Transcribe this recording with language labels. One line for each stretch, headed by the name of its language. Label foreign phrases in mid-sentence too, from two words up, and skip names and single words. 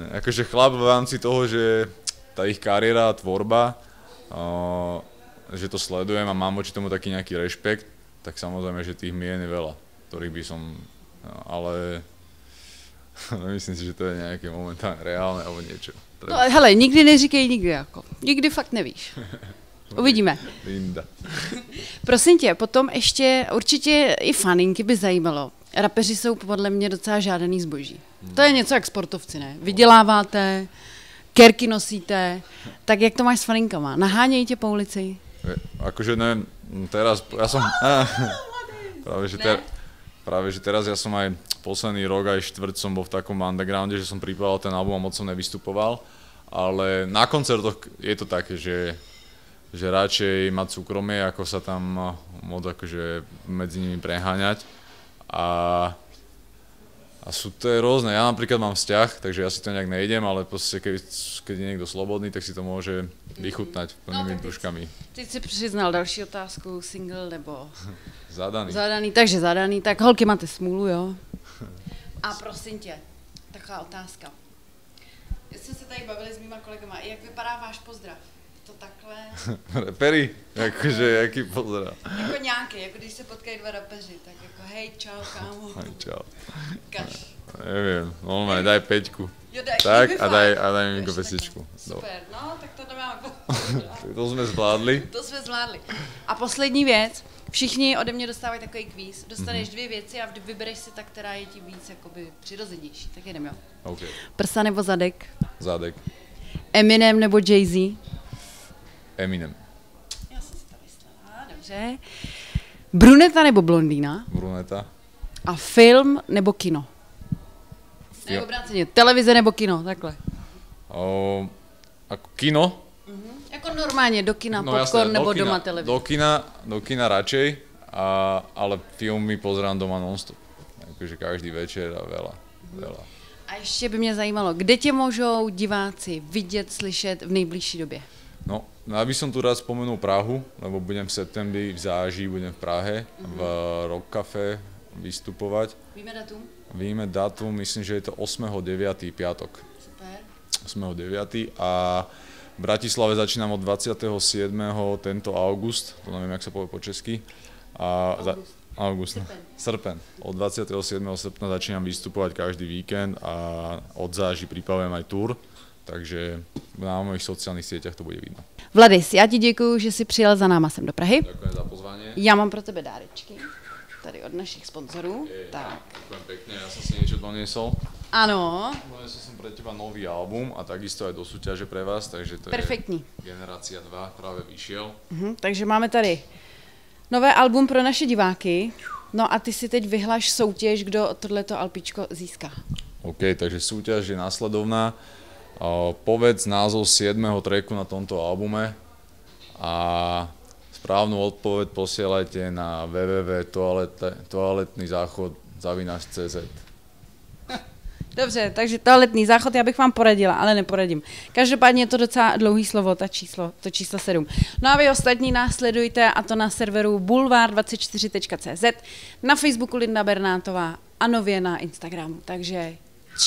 Slovak: Akože chlap v rámci toho, že tá ich kariéra, tvorba, že to sledujem a mám voči tomu taký nejaký rešpekt, tak samozrejme, že tých mien je veľa, ktorých by som, ale nemyslím si, že to je nejaké momentálne reálne alebo niečo.
Czech: No hele, nikdy neříkej nikdy jako. Nikdy fakt nevíš. Uvidíme. Linda. Prosím tě, potom ještě určitě i faninky by zajímalo. Rapeři jsou podle mě docela žádaný zboží. To je něco jak sportovci, ne? Vyděláváte, kerky nosíte, tak jak to máš s faninkama? Nahánějí tě po ulici?
Slovak: Akože ne, teraz, ja som... Práve, že teraz ja som aj posledný rok, aj štvrť som bol v takom undergrounde, že som pripravil ten album a moc som nevystupoval, ale na koncertoch je to také, že že radšej mať súkromie, ako sa tam moc akože medzi nimi preháňať. A sú to rôzne. Ja napríklad mám vzťah, takže ja si to nejak nejdem, ale proste keď je niekto slobodný, tak si to môže vychutnať plnými brúškami.
Czech: Teď si přiznal další otázku, single nebo... Zadaný. Zadaný, takže zadaný. Tak holky, máte smůlu, jo? A prosím tě, taková otázka. Já jsme se tady bavili s mýma kolegama, jak vypadá váš pozdrav? To takhle? Repery? Jakože, jaký pozdrav? Jako nějaký, jako když se potkají dva rapeři, tak jako hej, čau, kámo. Hej, čau. Kaš.
Slovak: Neviem, normálne, daj 5.
Czech: Jo, daj,
Slovak: tak a daj mi pesničku.
Czech: Super, no, tak to nemáme. To jsme zvládli. To jsme zvládli. A poslední věc, všichni ode mě dostávají takový kvíz, dostaneš 2 věci a vybereš si ta, která je ti víc jakoby přirozenější, tak jdem, jo. Okay. Prsa nebo zadek? Zadek. Eminem nebo Jay-Z? Eminem. Já jsem si to myslela, dobře. Bruneta nebo blondýna? Bruneta. A film nebo kino? Nebo obráceně, televize nebo kino, takhle.
Slovak: Ako kino?
Czech: Jako normálně, do kina, no, popcorn jasné, nebo kina, doma televize?
Slovak: Do kina radšej, ale filmy pozerám doma non-stop. Akože každý večer a veľa.
Czech: A ještě by mě zajímalo, kde tě můžou diváci vidět, slyšet v nejbližší době?
Slovak: No, ja by som tu rád spomenul Prahu, lebo budem v septembri v Záži, budem v Prahe, v Rock Café vystupovať.
Czech: Víme datum? Víme datum, myslím, že je to 8.9.
Slovak: piatok.
Czech: Super. 8.9.
Slovak: a v Bratislave začínam od 27. tento august, to neviem, jak sa povie po česky.
Czech: August. Srpen. Od 27.
Slovak: srpna začínam vystupovať každý víkend a od Záži pripravujem aj tour, takže na mojich sociálnych sieťach to bude vidno.
Czech: Vladis, já ti děkuju, že jsi přijel za náma sem do Prahy.
Slovak: Ďakujem za pozvanie.
Czech: Já mám pro tebe dárečky, tady od našich sponzorů. Tak.
Slovak: Ďakujem pekne, ja som si niečo doniesol.
Czech: Ano.
Slovak: Doniesol som pre teba nový album a takisto aj do súťaže pre vás, takže to
Czech: perfektní.
Slovak: Je Generácia 2, práve vyšiel.
Czech: Takže máme tady nové album pro naše diváky. No a ty si teď vyhlaš soutěž, kdo tohleto alpičko získá.
Slovak: OK, takže súťaž je následovná. Povedz názov 7. tracku na tomto albume a správnu odpoveď posielajte na www.toaletnyzáchod.cz.
Czech: Dobře, takže toaletný záchod já bych vám poradila, ale neporadím. Každopádně je to docela dlouhý slovo, to číslo 7. No a vy ostatní nás sledujte, a to na serveru boulevard24.cz, na Facebooku Linda Bernátová a nově na Instagramu.